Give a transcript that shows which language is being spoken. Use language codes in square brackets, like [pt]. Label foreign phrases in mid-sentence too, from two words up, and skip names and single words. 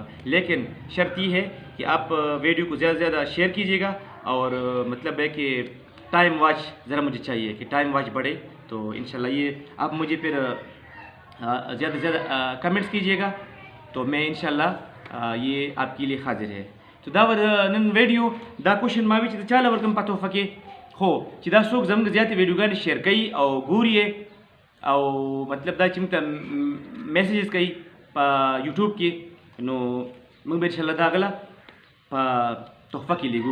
[ur] لیکن شرط یہ ہے کہ آپ ویڈیو کو زیادہ سے زیادہ شیئر کیجیے گا. اور مطلب ہے کہ [en] time watch [ur] ذرا مجھے چاہیے کہ [en] time watch [ur] بڑھے. تو انشاءاللہ یہ آپ مجھے پھر زیادہ سے زیادہ کمنٹس کیجیے گا، تو میں انشاءاللہ یہ آپ کے لیے حاضر ہے. [ps] तो دا نن ویډیو دا کوشن ما وی چې چاله ورکم پاتو فکه خو چې دا څوک زموږ زیاتې ویډیوګانې شیر کوي او ګوري او مطلب دا چې موږ ته میسیجز کوي په یوټیوب کې، نو موږ به انشاءالله دا غله په تحفه کې لیږو.